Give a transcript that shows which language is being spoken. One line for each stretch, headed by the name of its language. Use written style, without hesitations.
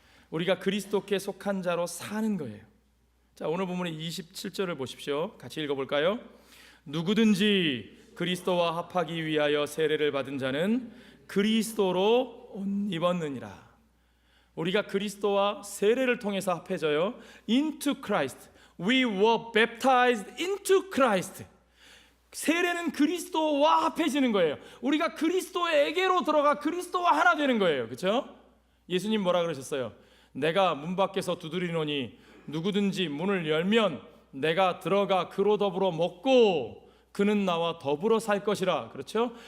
Korean: 우리가 그리스도께 속한 자로 사는 거예요. 자, 오늘 본문의 27절을 보십시오. 같이 읽어볼까요? 누구든지 그리스도와 합하기 위하여 세례를 받은 자는 그리스도로 옷 입었느니라. 우리가 그리스도와 세례를 통해서 합해져요.
English: Into Christ. We were baptized into Christ.
Korean: 세례는 그리스도와 합해지는 거예요. 우리가 그리스도에게로 들어가 그리스도와 하나 되는 거예요. 그렇죠? 예수님 뭐라 그러셨어요? 내가 문 밖에서 두드리노니 누구든지 문을 열면 내가 들어가 그로 더불어 먹고 그는 나와 더불어 살 것이라. 그렇죠?